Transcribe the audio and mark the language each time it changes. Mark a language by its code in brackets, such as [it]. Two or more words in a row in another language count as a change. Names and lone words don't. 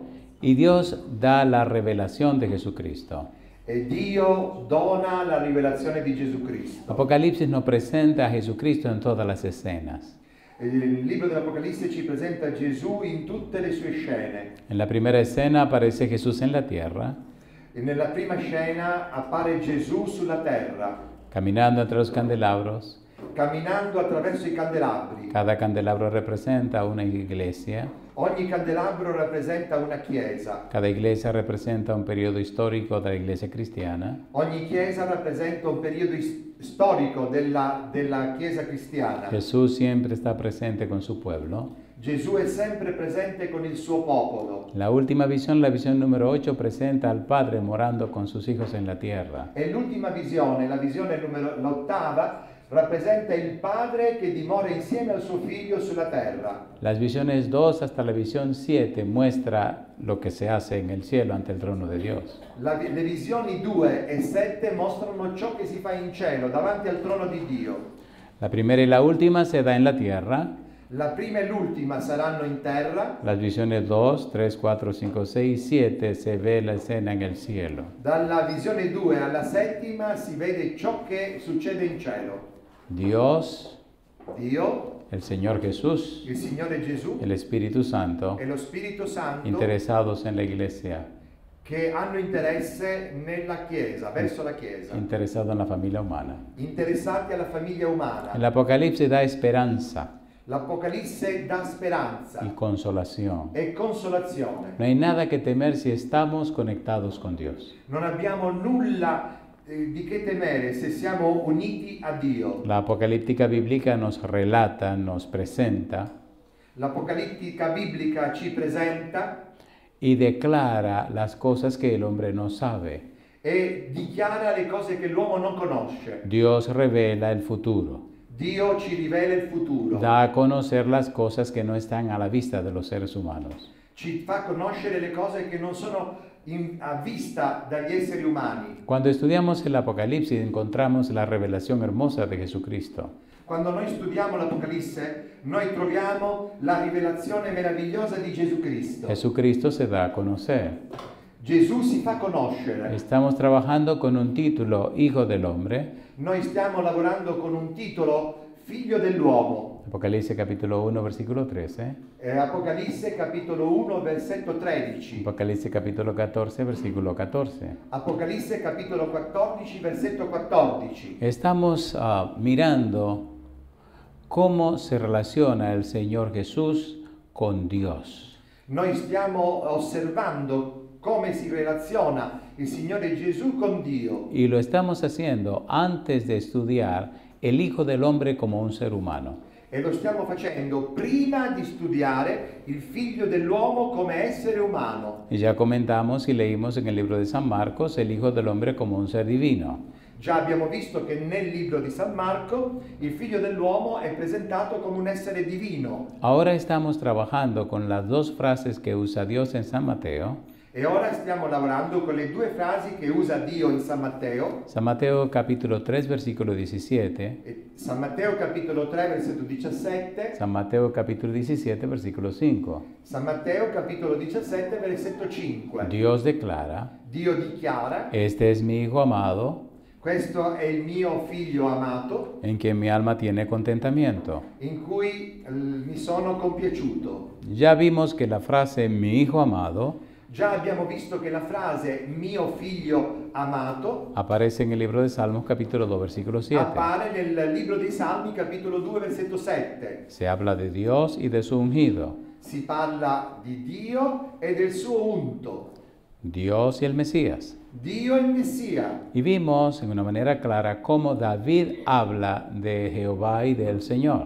[es] y Dios da la revelación de Jesucristo. [it] e Dio dona la rivelazione di Gesù Cristo. [es] Apocalipsis nos presenta a Jesucristo en todas las escenas. [it] Il libro dell'Apocalisse ci presenta Gesù in tutte le sue scene. [es] En la primera escena aparece Jesús en la tierra, [it] E nella prima scena appare Gesù sulla terra, [es] caminando entre los candelabros. [it] camminando attraverso i candelabri. [es] Cada candelabro representa una iglesia. [it] Ogni candelabro rappresenta una chiesa. [es] Cada iglesia representa un periodo histórico de la iglesia cristiana. [it] Ogni chiesa rappresenta un periodo storico della chiesa cristiana. [es] Jesús siempre está presente con su pueblo. [it] Gesù è sempre presente con il suo popolo. [es] La última visión, la visión número 8, presenta al Padre morando con sus hijos en la tierra. [it] E l'ultima visione, l'ottava, rappresenta il Padre che dimora insieme al suo Figlio sulla terra. [es] Las visiones 2 hasta la visión 7 muestra lo que se hace en el cielo ante el trono de Dios. [it] Le visioni 2 e 7 mostrano ciò che si fa in cielo, davanti al trono di Dio. [es] La primera y la última se da en la tierra. [it] La prima e l'ultima saranno in terra. [es] Las visiones 2, 3, 4, 5, 6, 7 se ve la escena en el cielo. [it] Dalla visione 2 alla settima si vede ciò che succede in cielo. [es] Dios, [it] Dio, [es] el Señor Jesús, [it] il Signore Gesù [es] el Espíritu Santo, [it] e lo Spirito Santo [es] interesados en la iglesia, [it] che hanno interesse nella Chiesa, verso la Chiesa, [es] interesados en la familia humana. [it] interessati alla famiglia umana. [es] El Apocalipsis da esperanza [it] L'Apocalisse dà speranza [es] y consolación. [it] e consolazione. [es] No hay nada que temer si estamos conectados con Dios. [it] Non abbiamo nulla di che temere se siamo uniti a Dio. [es] La apocalíptica bíblica nos relata, nos presenta [it] L'Apocalittica biblica ci presenta [es] y declara las cosas que el hombre no sabe. [it] e dichiara le cose che l'uomo non conosce. [es] Dios revela el futuro. [it] Dio ci rivela il futuro. [es] Da a conocer las cosas que no están a la vista de los seres humanos. [it] Ci fa conoscere le cose che non sono vista dagli esseri umani. [es] Cuando estudiamos el Apocalipsis encontramos la revelación hermosa de Jesucristo. [it] Quando noi studiamo l'Apocalisse, noi troviamo la rivelazione meravigliosa di Gesù Cristo. [es] Jesucristo se da a conocer. [it] Gesù si fa conoscere. [es] Estamos trabajando con un título, Hijo del Hombre. [it] Noi stiamo lavorando con un titolo, Figlio dell'uomo. [es] Apocalipsis capítulo 1, versículo 13. [it] Apocalisse capitolo 1, versetto 13. [es] Apocalipsis capítulo 14, versículo 14. [it] Apocalisse capitolo 14, versetto 14. [es] Estamos mirando cómo se relaciona el Señor Jesús con Dios. [it] Noi stiamo osservando come si relaziona il Signore Gesù con Dio. [es] Y lo estamos haciendo antes de estudiar el Hijo del Hombre como un ser humano. [it] E lo stiamo facendo prima di studiare il Figlio dell'uomo come essere umano. [es] Y ya comentamos y leímos en el libro de San Marcos el Hijo del Hombre como un ser divino. [it] Già abbiamo visto che nel libro di San Marco il Figlio dell'uomo è presentato come un essere divino. [es] Ahora estamos trabajando con las dos frases que usa Dios en San Mateo. [it] E ora stiamo lavorando con le due frasi che usa Dio in San Matteo. [es] San Mateo capítulo 3, versículo 17. [it] San Matteo capitolo 3, versetto 17. [es] San Mateo capítulo 17, versículo 5. [it] San Matteo capitolo 17, versetto 5. [es] Dios declara, [it] Dio dichiara: [es] este es mi Hijo amado, [it] questo è il mio figlio amato, [es] en quien mi alma tiene contentamiento. [it] in cui mi sono compiaciuto. [es] Ya vimos que la frase mi Hijo amado [it] Già abbiamo visto che la frase mio figlio amato [es] aparece en el libro de Salmos capítulo 2, versículo 7. [it] appare nel libro dei Salmi capitolo 2 versetto 7. [es] Se habla de Dios y de su ungido, [it] Si parla di Dio e del suo unto, [es] Dios y el Mesías. [it] Dio e il Messia. [es] Y vimos en una manera clara cómo David habla de Jehová y del Señor.